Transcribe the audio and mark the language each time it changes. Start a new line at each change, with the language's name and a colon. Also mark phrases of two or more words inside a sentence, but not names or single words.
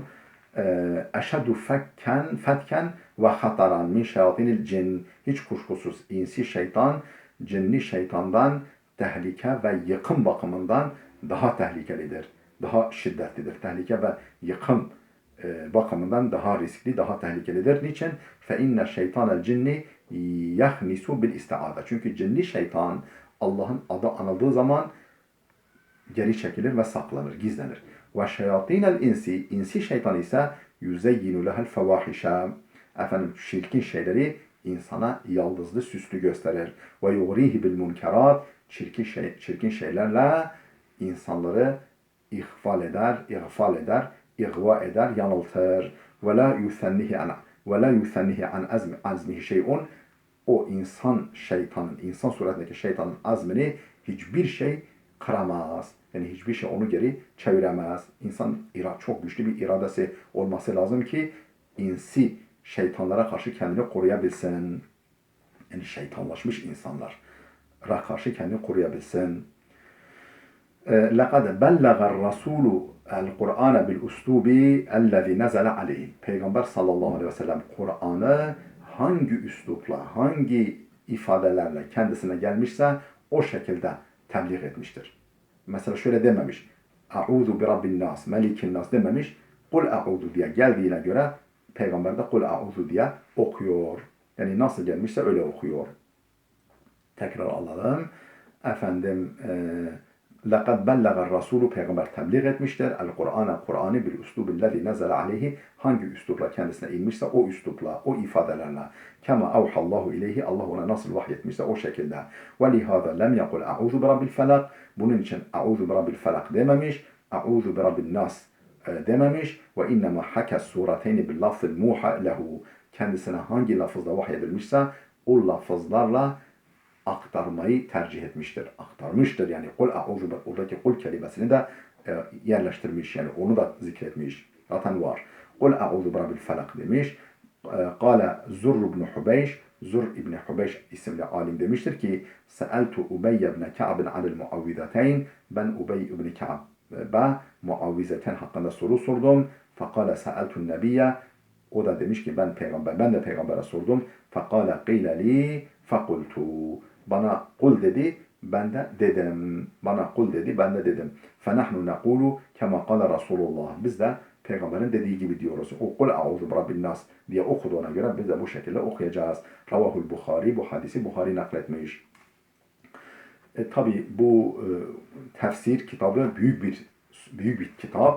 Arabic: أشد فتكا وخطرا من شياطين الجن.
Turkish: Hiç kuşkusuz insi şeytan, cinni şeytandan tehlike ve yıkım bakımından daha tehlikelidir. Daha şiddetlidir. Tehlike ve yıkım bakımından daha riskli, daha tehlikelidir. Niçin?
Arabic: فَاِنَّ شَيْطَانَ الْجِنِّ يَخْنِسُ بِالْاِسْتِعَادَةِ.
Turkish: Çünkü cinni şeytan Allah'ın adı anıldığı zaman geri çekilir ve saklanır, gizlenir.
Arabic: وَشَيَاطِينَ الْاِنْسِ,
Turkish: insi şeytan ise
Arabic: يُزَيِّنُ لَهَا الْفَوَاحِشَ.
Turkish: Çirkin şeyleri insana yaldızlı, süslü gösterir.
Arabic: وَيُغْرِيهِ بِالْمُنْكَرَاتِ.
Turkish: Çirkin şeylerle insanları ihval eder, ihva eder, yanıltır.
Arabic: وَلَا يُثَنِّهِ عَنْ عزمه شيء.
Turkish: O insan suretindeki şeytanın azmini hiçbir şey kıramaz. Yani hiçbir şey onu geri çeviremez. İnsan çok güçlü bir iradesi olması lazım ki insi şeytanlara karşı kendini koruyabilsin. Yani şeytanlaşmış insanlara karşı kendini koruyabilsin.
Arabic: لَقَدْ بَلَّغَ الرَّسُولُ الْقُرْآنَ بِالْاُسْلُوبِ اَلَّذِي نَزَلَ عَلَيْهِ.
Turkish: Peygamber
Arabic: صلى الله عليه وسلم
Turkish: Kur'an'ı hangi üslupla, hangi ifadelerle kendisine gelmişse o şekilde tebliğ etmiştir. Mesela şöyle dememiş.
Arabic: أعوذ برب الناس، ملك الناس dememiş. قل أعوذ
Turkish: diye geldiğine göre Peygamber de
Arabic: قل أعوذ
Turkish: diye okuyor. Yani nasıl gelmişse öyle okuyor. Tekrar alalım. Efendim
Arabic: لَقَدْ بَلَّغَ الرَّسُولُ
Turkish: Peygamber tebliğ etmiştir. Kur'an'ı bir
Arabic: الأسلوب الذي نزل عليه
Turkish: hangi üslupla kendisine inmişse o üslupla, o ifadelerle.
Arabic: كما أوحى الله إليه
Turkish: Allah ona nasıl vahyetmişse o şekilde.
Arabic: وَلِهَذَا لَمْ يَقُلْ اَعُوذُ بِرَبِّ الْفَلَقِ
Turkish: Bunun için
Arabic: اَعُوذُ بِرَبِّ الْفَلَقِ dememiş. اَعُوذُ بِرَبِّ النَّاسِ
Turkish: dememiş.
Arabic: وَاِنَّمَا حَكَى السُّورَتَيْنِ بِاللَّفْظِ الْمُوحَى لَهُ
Turkish: Kendisine hangi lafızla vahyedilmişse o lafızlarla aktarmayı tercih etmiştir. Aktarmıştır yani.
Arabic: قل أعوذ
Turkish: oradaki kul kelimesini de yerleştirmiş yani onu da zikretmiş. Zaten var.
Arabic: قل أعوذ برب الفلق
Turkish: demiş. Kale Zurr ibn Hubeyş Zurr ibn Hubeyş isimli alim demiştir ki
Arabic: سألت أبي بن كعب عن المعوذتين
Turkish: ben Ubey ibn Ka'b'a muavvizeten hakkında soru sordum.
Arabic: فقال سألت النبي
Turkish: o da demiş ki ben de peygambere sordum.
Arabic: فقال قيل لي فقلت
Turkish: bana kul dedi, ben de dedim. Bana kul dedi, ben de dedim.
Arabic: فَنَحْنُ نَقُولُ كَمَا قَالَ Resulullah.
Turkish: Biz de Peygamberin dediği gibi diyoruz. O
Arabic: قل أعوذ برب الناس
Turkish: diye okuduğuna göre biz de bu şekilde okuyacağız.
Arabic: رواه البخاري,
Turkish: bu hadisi Bukhari nakletmiş. Tabi bu tefsir kitabı büyük bir kitap.